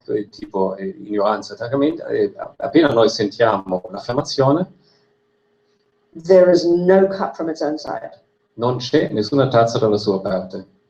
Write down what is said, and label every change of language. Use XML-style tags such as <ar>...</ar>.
<it>tipo ignoranza, appena noi sentiamo l'affermazione,</it> <en>there is no cup from its own side.</en> <it>non c'è nessuna tazza dalla sua parte.</it>